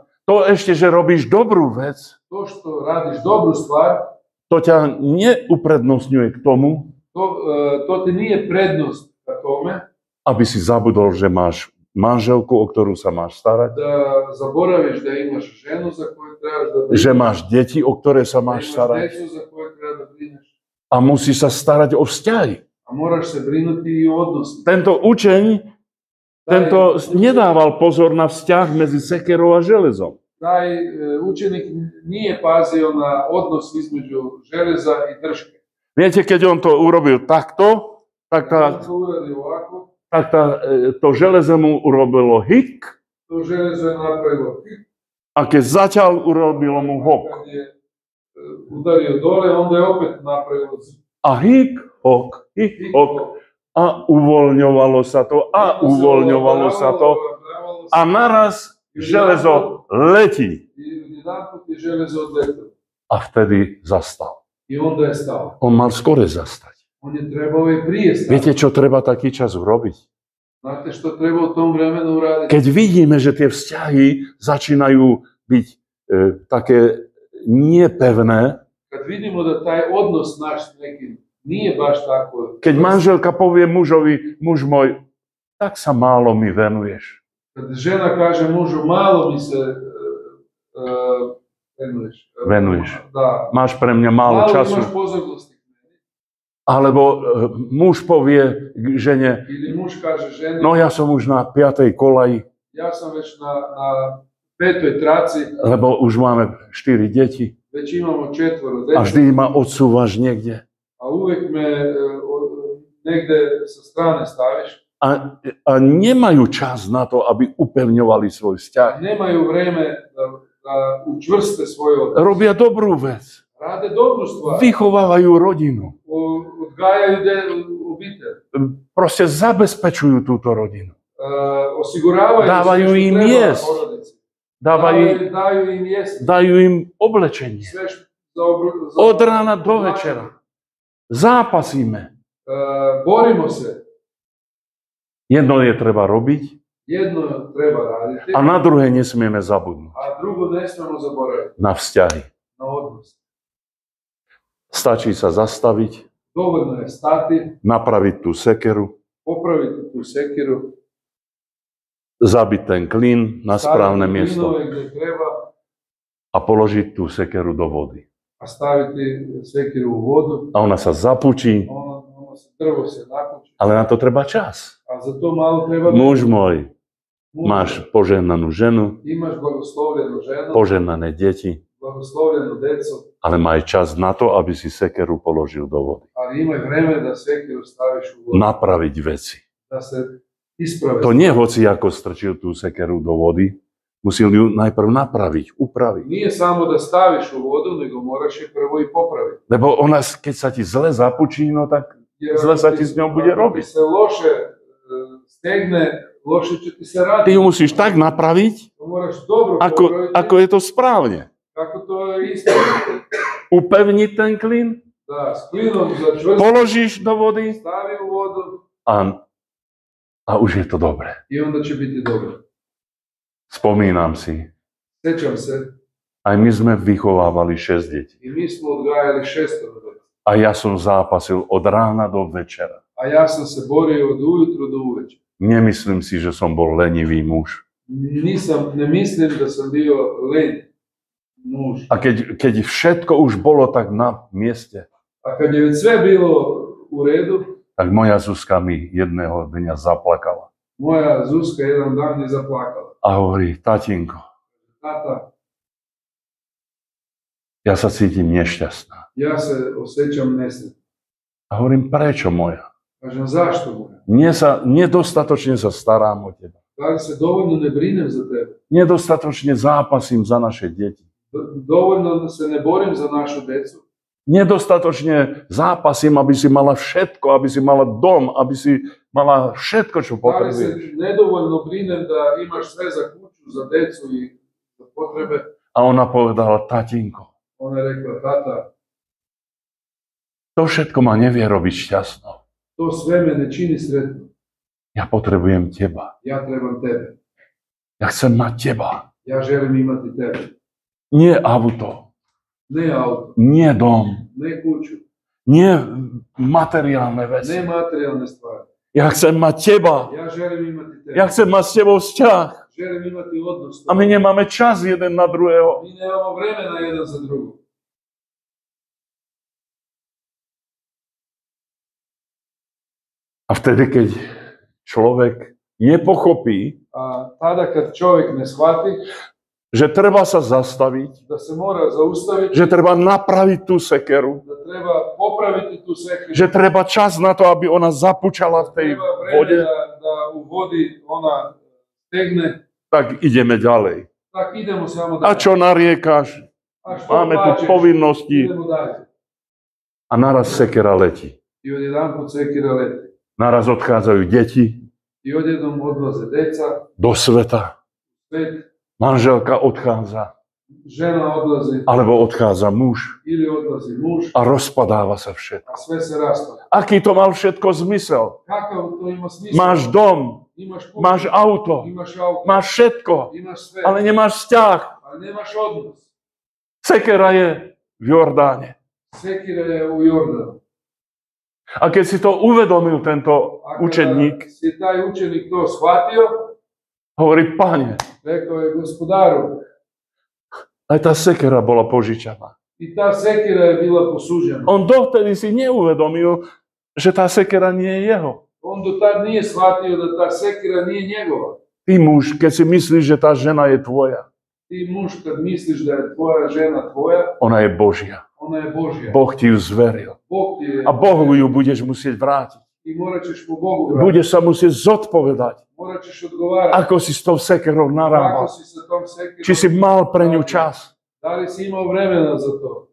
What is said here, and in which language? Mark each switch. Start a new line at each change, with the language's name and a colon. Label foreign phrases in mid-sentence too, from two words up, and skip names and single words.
Slovak: To ešte, že robíš dobrú vec,
Serbian: To što radiš dobru stvar,
Slovak: to ťa neuprednostňuje k tomu,
Serbian: to ti nije prednost ka tome
Slovak: aby si zabudol, že máš manželku, o ktorú sa máš starať,
Serbian: da zaboraviš da imaš ženu za koju trebaš da brineš,
Slovak: že máš deti, o ktoré sa
Serbian: da
Slovak: máš
Serbian: imaš
Slovak: starať
Serbian: djecu za koju treba da brineš,
Slovak: a musíš sa starať o vzťahy.
Serbian: a moraš se brinuti i o odnosima.
Slovak: Tento učeň, tento nedával pozor na vzťah medzi sekerou a železom.
Serbian: Taj učenik nije pazio na odnos između železa i drške.
Slovak: Viete, keď on to urobil takto, tak
Serbian: Kad on to uradi ovako,
Slovak: to železo mu urobilo hik,
Serbian: to železo je napravilo tik,
Slovak: a keď začal, urobilo mu hok.
Serbian: kad je udario dole, onda je opet napravilo
Slovak: A hik, hok, hik, hok. A uvoľňovalo sa to, a uvoľňovalo sa to. A naraz železo letí.
Serbian: I jedanput je železo odletelo.
Slovak: A vtedy zastal.
Serbian: I onda je stao.
Slovak: On mal skore zastať.
Serbian: On je trebao i prije stati.
Slovak: Viete, čo treba taký čas urobiť?
Serbian: Znate što treba u tom vremenu uraditi?
Slovak: Keď vidíme, že tie vzťahy začínajú byť také nepevné,
Serbian: Kad vidimo da taj odnos naš s nekim nije baš tako.
Slovak: keď manželka povie mužovi, muž môj, tak sa málo mi venuješ.
Serbian: Kad žena kaže mužu, malo mi se
Slovak: Venuješ.
Serbian: Da.
Slovak: Máš pre mňa málo
Serbian: Malo
Slovak: času.
Serbian: imaš pozornosti.
Slovak: Alebo muž povie k žene,
Serbian: Ili muž kaže ženi,
Slovak: no ja som už na 5. kolaji,
Serbian: ja sam već na 5. traci,
Slovak: lebo už máme 4 deti
Serbian: već imamo 4 a dece,
Slovak: vždy ma odsúvaš niekde.
Serbian: a uvijek me negde sa strane staviš.
Slovak: A nemajú čas na to, aby upevňovali svoj vzťah.
Serbian: Nemaju vreme da učvrste svoj odnos.
Slovak: Robia dobrú vec.
Serbian: Rade dobru stvar.
Slovak: Vychovávajú rodinu.
Serbian: Odgajaju obitelj.
Slovak: Proste zabezpečujú túto rodinu.
Serbian: Osiguravaju
Slovak: Dávajú
Serbian: sve što im treba
Slovak: jesť.
Serbian: porodici. Daju im jesti.
Slovak: Dajú im oblečenie.
Serbian: Sve što za
Slovak: Od rána do večera. Zápasíme.
Serbian: borimo se.
Slovak: Jedno je treba robiť
Serbian: Jedno treba raditi,
Slovak: a na druhé nesmieme zabudnúť.
Serbian: a drugo ne smemo zaboraviti,
Slovak: Na vzťahy.
Serbian: na odnos.
Slovak: Stačí sa zastaviť,
Serbian: Dovoljno je stati,
Slovak: napraviť tú sekeru,
Serbian: popraviti tu sekiru,
Slovak: zabiť ten klin na správne
Serbian: staviti
Slovak: miesto
Serbian: klinove gdje treba,
Slovak: a položiť tú sekeru do vody.
Serbian: a staviti sekiru u vodu,
Slovak: A ona sa zapučí,
Serbian: drvo se napuči,
Slovak: ale na to treba čas.
Serbian: a za to malo treba
Slovak: Muž môj,
Serbian: muž.
Slovak: máš požehnanú ženu,
Serbian: Imaš blagoslovljenu ženu,
Slovak: požehnané deti,
Serbian: blagoslovljenu decu,
Slovak: ale maj čas na to, aby si sekeru položil do vody.
Serbian: ali imaj vreme da sekiru staviš u vodu,
Slovak: Napraviť veci.
Serbian: da se isprave.
Slovak: To nie hoci ako strčil tú sekeru do vody, musel ju najprv napraviť, upraviť.
Serbian: Nije samo da staviš u vodu, nego moraš je prvo i popraviti.
Slovak: Lebo ona, keď sa ti zle zapučí, no tak
Serbian: Jer
Slovak: zle sa
Serbian: ako
Slovak: ti s ňou bude
Serbian: ako
Slovak: robiť.
Serbian: ti se loše stegne, loše će ti se
Slovak: Ty
Serbian: raditi.
Slovak: ju musíš tak napraviť,
Serbian: To moraš dobro popraviti,
Slovak: ako je to správne.
Serbian: kako to je ispravno.
Slovak: Upevniť ten klin,
Serbian: Da, s plinom začvrsti,
Slovak: položíš do vody
Serbian: stavi u vodu
Slovak: a už je to dobré.
Serbian: i onda će biti dobro.
Slovak: Spomínam si,
Serbian: Sjećam se,
Slovak: aj my sme vychovávali 6 detí.
Serbian: i mi smo odgajali 6 djece.
Slovak: A ja som zápasil od rána do večera.
Serbian: A ja sam se borio od ujutro do uveče.
Slovak: Nemyslím si, že som bol lenivý muž.
Serbian: Ne mislim da sam bio len muž.
Slovak: A keď všetko už bolo tak na mieste,
Serbian: A kad je već sve bilo u redu,
Slovak: tak moja Zuzka mi jedného dňa zaplakala.
Serbian: moja Zuzka jedan dan je zaplakala.
Slovak: A hovorí, tatinko,
Serbian: Tata,
Slovak: ja sa cítim nešťastná.
Serbian: ja se osjećam nesretno.
Slovak: A hovorím, prečo moja?
Serbian: Kažem, zašto moja?
Slovak: Nedostatočne sa starám o teba.
Serbian: Da li se dovoljno ne brinem za tebe?
Slovak: Nedostatočne zápasím za naše deti.
Serbian: Dovoljno se ne borim za našu decu?
Slovak: Nedostatočne zápasím, aby si mala všetko, aby si mala dom, aby si mala všetko, čo
Serbian: Da li se
Slovak: potrebuješ.
Serbian: nedovoljno brinem da imaš sve za kuću, za decu i za potrebe?
Slovak: A ona povedala, tatinko,
Serbian: Ona je rekla, tata,
Slovak: to všetko ma nevie robiť šťastnou.
Serbian: to sve me ne čini sretno.
Slovak: Ja potrebujem teba.
Serbian: Ja trebam tebe.
Slovak: Ja chcem mať teba.
Serbian: Ja želim imati tebe.
Slovak: Nie auto,
Serbian: Ne auto,
Slovak: nie dom,
Serbian: ne kuću,
Slovak: nie materiálne
Serbian: ne
Slovak: veci.
Serbian: materijalne stvari.
Slovak: Ja chcem mať teba.
Serbian: Ja želim imati tebe.
Slovak: Ja chcem mať s tebou vzťah.
Serbian: Želim imati odnos.
Slovak: A my nemáme čas jeden na druhého.
Serbian: Mi nemamo vremena jedan za drugog.
Slovak: A vtedy, keď človek nepochopí,
Serbian: A tada kad čovjek ne shvati
Slovak: že treba sa zastaviť,
Serbian: da se mora zaustaviti,
Slovak: že treba napraviť tú sekeru,
Serbian: da treba popraviti tu sekiru,
Slovak: že treba čas na to, aby ona zapučala v tej
Serbian: treba vreme
Slovak: vode,
Serbian: da u vodi ona stegne,
Slovak: tak ideme ďalej.
Serbian: tak idemo samo
Slovak: A
Serbian: dalje.
Slovak: čo nariekáš?
Serbian: A što
Slovak: Máme tu
Serbian: plačeš?
Slovak: povinnosti.
Serbian: Idemo dalje.
Slovak: A naraz sekera letí.
Serbian: I odjedanput sekira leti.
Slovak: Naraz odchádzajú deti
Serbian: I odjednom odlaze deca,
Slovak: do sveta.
Serbian: svet,
Slovak: Manželka odchádza,
Serbian: žena odlazi
Slovak: alebo odchádza muž
Serbian: ili odlazi muž,
Slovak: a rozpadáva sa všetko.
Serbian: a sve se raspada.
Slovak: Aký to mal všetko zmysel?
Serbian: Kakav to ima smisla?
Slovak: Máš dom,
Serbian: Imaš kuću,
Slovak: máš auto,
Serbian: imaš auto,
Slovak: máš všetko,
Serbian: imaš sve,
Slovak: ale nemáš vzťah.
Serbian: ali nemaš odnos.
Slovak: Sekera je v Jordáne.
Serbian: Sekira je u Jordanu.
Slovak: A keď si to uvedomil tento
Serbian: A kada
Slovak: učeník,
Serbian: si taj učenik to shvatio,
Slovak: hovorí, Pane,
Serbian: rekao je gospodaru,
Slovak: aj tá sekera bola požičaná.
Serbian: i ta sekira je bila posuđena.
Slovak: On dovtedy si neuvedomil, že tá sekera nie je jeho.
Serbian: On do tad nije shvatio da ta sekira nije njegova.
Slovak: Ty muž, keď si myslíš, že tá žena je tvoja,
Serbian: Ti muž kad misliš da je tvoja žena tvoja,
Slovak: ona je Božia.
Serbian: ona je Božja.
Slovak: Boh ti ju zveril.
Serbian: Bog ti je
Slovak: A Bohu ju budeš musieť vrátiť.
Serbian: i morat ćeš mu Bogu vratiti.
Slovak: Budeš sa musieť zodpovedať,
Serbian: Morat ćeš odgovarati.
Slovak: ako si s tou sekerou
Serbian: Kako
Slovak: narábal.
Serbian: si sa tom sekirom?
Slovak: Či si mal pre ňu čas,
Serbian: Da li si imao vremena za to?